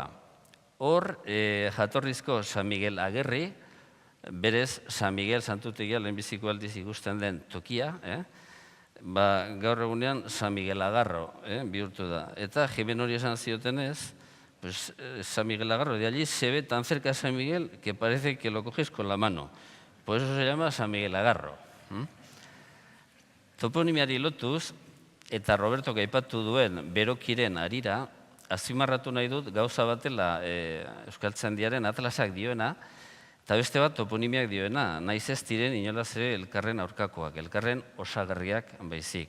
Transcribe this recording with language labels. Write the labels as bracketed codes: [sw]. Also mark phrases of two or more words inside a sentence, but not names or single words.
[eu] Hor, jatorrizko San Miguel Agerri, berez San Miguel Santutegia lehenbiziko aldiz ikusten den tokia, gaur egunean San Miguel Agarro bihurtu da. Eta Jimenori esan ziotenez, [es] San Miguel Agarro, de allí se ve tan cerca San Miguel que parece que lo coges con la mano. Por eso se llama San Miguel Agarro. [eu] Toponimiari lotuz, eta Roberto aipatu duen berokiren harira, azpimarratu nahi dut gauza batela Euskaltzaindiaren atlasak dioena, eta beste bat toponimiak dioena, naiz ez diren inolaz ere elkarren aurkakoak, elkarren osagarriak baizik.